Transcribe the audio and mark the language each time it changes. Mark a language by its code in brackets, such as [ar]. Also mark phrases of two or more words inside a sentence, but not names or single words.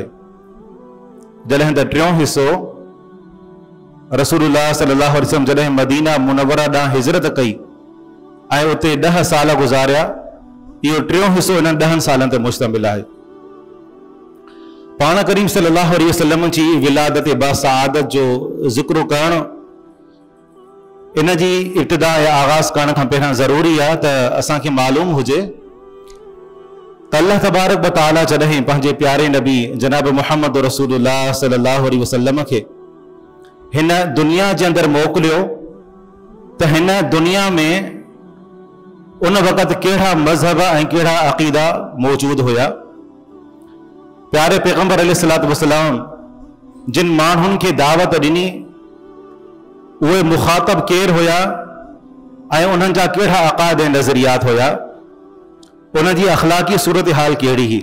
[sd] जॾहिं त टियों हिस्सो रसूलुल्लाह [ar] صلى الله عليه وسلم [sd] जॾहिं मदीना मुनव्वरा ॾांहुं हिजरत कई ऐं उते 10 साल गुज़ारिया, इहो टियों हिस्सो इन्हनि 10 सालनि ते मुश्तमिल आहे। पाण करीम [ar] صلى الله عليه وسلم [sd] जी विलादत बासआदत जो ज़िक्र करणु इन जी इब्तिदा या आगाज़ करण खां पहिरियां ज़रूरी आहे त असांखे मालूम हुजे त अल्लाह [ar] تبارك وتعالى [sd] जॾहिं पंहिंजे प्यारे नबी जनाब मुहम्मद रसूलुल्लाह [ar] صلى الله عليه وسلم [sd] खे हिन दुनिया जे अंदरि मोकिलियो त हिन दुनिया में उन वक़्तु कहिड़ा मज़हब ऐं कहिड़ा अक़ीदा मौजूद हुया। प्यारे पैगंबर [ar] عليه الصلاة والسلام [sd] जिन माण्हुनि खे दावत ॾिनी उहे मुखातब केर हुया ऐं उन्हनि जा कहिड़ा अक़ाइद ऐं नज़रियात हुया, उन जी अख़लाक़ी सूरत हाल कहिड़ी हुई।